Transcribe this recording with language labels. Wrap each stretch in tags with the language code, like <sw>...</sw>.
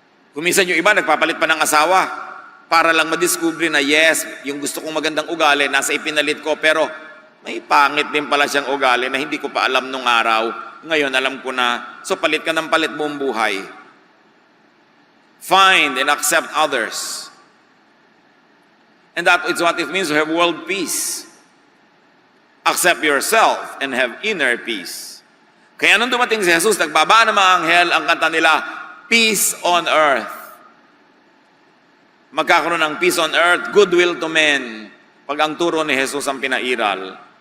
<tl>Kuminsan yung iba, nagpapalit pa ng asawa para lang madiscover na yes, yung gusto kong magandang ugali, nasa ipinalit ko, pero may pangit din pala siyang ugali na hindi ko pa alam nung araw. Ngayon, alam ko na. So, palit ka ng palit buong buhay.</tl> <en>Find and accept others. And that is what it means to have world peace. Accept yourself and have inner peace.</en> <tl>Kaya nung dumating si Jesus, nagbaba ng mga anghel, ang kanta nila,</tl> <en>peace on earth.</en> <tl>Magkakaroon ng</tl> <en>peace on earth, goodwill to men.</en> <tl>Pag ang turo ni Jesus ang pinairal.</tl>